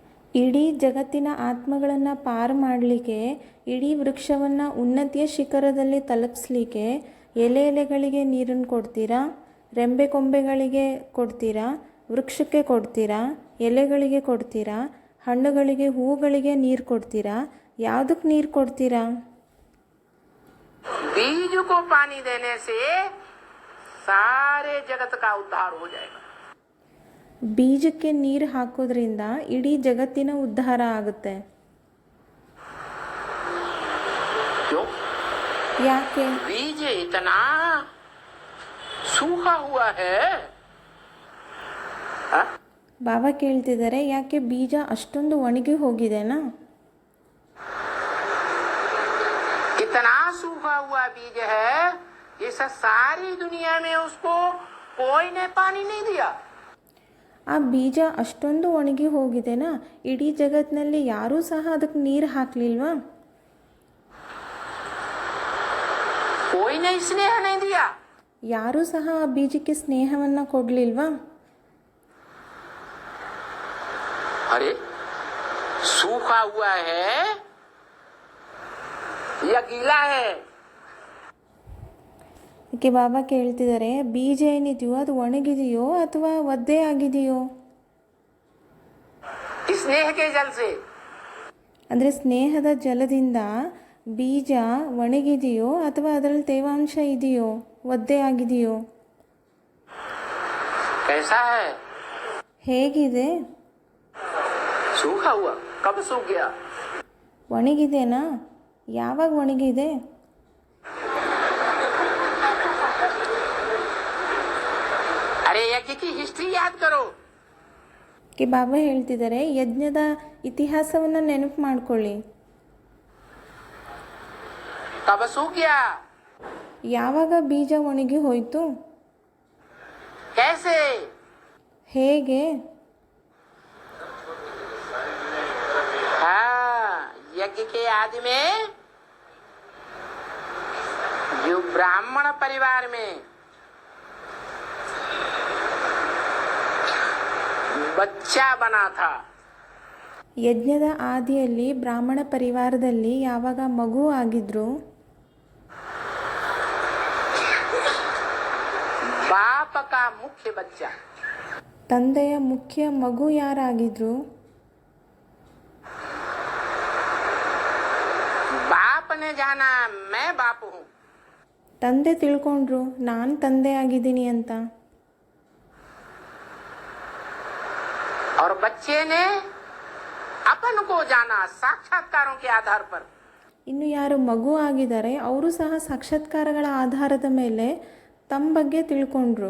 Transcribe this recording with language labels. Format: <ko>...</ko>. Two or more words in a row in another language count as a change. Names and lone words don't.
<kn>ಇಡೀ ಜಗತ್ತಿನ ಆತ್ಮಗಳನ್ನು ಪಾರು ಮಾಡಲಿಕ್ಕೆ, ಇಡೀ ವೃಕ್ಷವನ್ನು ಉನ್ನತಿಯ ಶಿಖರದಲ್ಲಿ ತಲುಪಿಸ್ಲಿಕ್ಕೆ ಎಲೆಗಳಿಗೆ ನೀರನ್ನು ಕೊಡ್ತೀರಾ, ರೆಂಬೆ ಕೊಂಬೆಗಳಿಗೆ ಕೊಡ್ತೀರಾ, ವೃಕ್ಷಕ್ಕೆ ಕೊಡ್ತೀರಾ, ಎಲೆಗಳಿಗೆ ಕೊಡ್ತೀರಾ, ಹಣ್ಣುಗಳಿಗೆ ಹೂಗಳಿಗೆ ನೀರು ಕೊಡ್ತೀರಾ? ಯಾವುದಕ್ಕೆ ನೀರು ಕೊಡ್ತೀರಾ?</kn> <hi>बीज को पानी देने से सारे जगत का उद्धार हो जाएगा।</hi> <kn>ಬೀಜಕ್ಕೆ ನೀರು ಹಾಕೋದ್ರಿಂದ ಇಡೀ ಜಗತ್ತಿನ ಉದ್ಧಾರ ಆಗುತ್ತೆ.</kn> <hi>क्यों?</hi> <kn>ಯಾಕೆ?</kn> <hi>बीज इतना सूखा हुआ है। हाँ?</hi> <kn>ಬಾಬಾ ಕೇಳ್ತಿದ್ದಾರೆ, ಯಾಕೆ ಬೀಜ ಅಷ್ಟೊಂದು ಒಣಗಿ ಹೋಗಿದೆನಾ?</kn> <hi>इतना सूखा हुआ बीज है, इस सारी दुनिया में उसको कोई ने पानी नहीं दिया।</hi> <kn>ಆ ಬೀಜ ಅಷ್ಟೊಂದು ಒಣಗಿ ಹೋಗಿದೆನಾ? ಇಡೀ ಜಗತ್ತಿನಲ್ಲಿ ಯಾರೂ ಸಹ ಅದಕ್ಕೆ ನೀರು ಹಾಕಲಿಲ್ವಾ?</kn> <hi>कोई ने स्नेह नहीं दिया।</hi> <kn>ಯಾರೂ ಸಹ ಆ ಬೀಜಕ್ಕೆ ಸ್ನೇಹವನ್ನು ಕೊಡಲಿಲ್ವಾ?</kn> <hi>अरे सूखा हुआ है या गीला है?</hi> <kn>ಅದಕ್ಕೆ ಬಾಬಾ ಕೇಳ್ತಿದ್ದಾರೆ, ಬೀಜ ಏನಿದೆಯೋ ಅದು ಒಣಗಿದೆಯೋ ಅಥವಾ ಒದ್ದೆ ಆಗಿದೆಯೋ?</kn> <hi>स्नेह के जल से।</hi> <kn>ಅಂದರೆ ಸ್ನೇಹದ ಜಲದಿಂದ ಬೀಜ ಒಣಗಿದೆಯೋ ಅಥವಾ ಅದರಲ್ಲಿ ತೇವಾಂಶ ಇದೆಯೋ, ಒದ್ದೆ ಆಗಿದೆಯೋ?</kn> <hi>कैसा है?</hi> <kn>ಹೇಗಿದೆ?</kn> <hi>सूखा हुआ। कब सूख गया?</hi> <kn>ಒಣಗಿದೆನಾ? ಯಾವಾಗ ಒಣಗಿದೆ?</kn> <hi>अरे यज्ञ की हिस्ट्री याद करो।</hi> <kn>ಕೆ ಬಾಬಾ ಹೇಳ್ತಿದ್ದಾರೆ, ಯಜ್ಞದ ಇತಿಹಾಸವನ್ನು ನೆನಪು ಮಾಡ್ಕೊಳ್ಳಿ.</kn> <hi>कब सूख गया?</hi> <kn>ಯಾವಾಗ ಬೀಜ ಒಣಗಿ ಹೋಯಿತು?</kn> <hi>कैसे?</hi> <kn>ಹೇಗೆ?</kn> <hi>हाँ, यज्ञ के आदि में जो ब्राह्मण परिवार में बच्चा बना था,</hi> <kn>ಯಜ್ಞದ ಆದಿಯಲ್ಲಿ ಬ್ರಾಹ್ಮಣ ಪರಿವಾರದಲ್ಲಿ ಯಾವಾಗ ಮಗು ಆಗಿದ್ರು,</kn> <hi>बाप का मुख्य बच्चा,</hi> <kn>ತಂದೆಯ ಮುಖ್ಯ ಮಗು ಯಾರಾಗಿದ್ರು?</kn> <hi>बाप ने जाना मैं बाप हूँ,</hi> <kn>ತಂದೆ ತಿಳ್ಕೊಂಡ್ರು ನಾನು ತಂದೆ ಆಗಿದ್ದೀನಿ ಅಂತ.</kn> <hi>और बच्चे ने अपन को जाना साक्षात्कारों के आधार पर।</hi> <kn>ಇನ್ನು ಯಾರು ಮಗು ಆಗಿದ್ದಾರೆ ಅವರು ಸಹ ಸಾಕ್ಷಾತ್ಕಾರಗಳ ಆಧಾರದ ಮೇಲೆ ತಮ್ಮ ಬಗ್ಗೆ ತಿಳ್ಕೊಂಡ್ರು.</kn>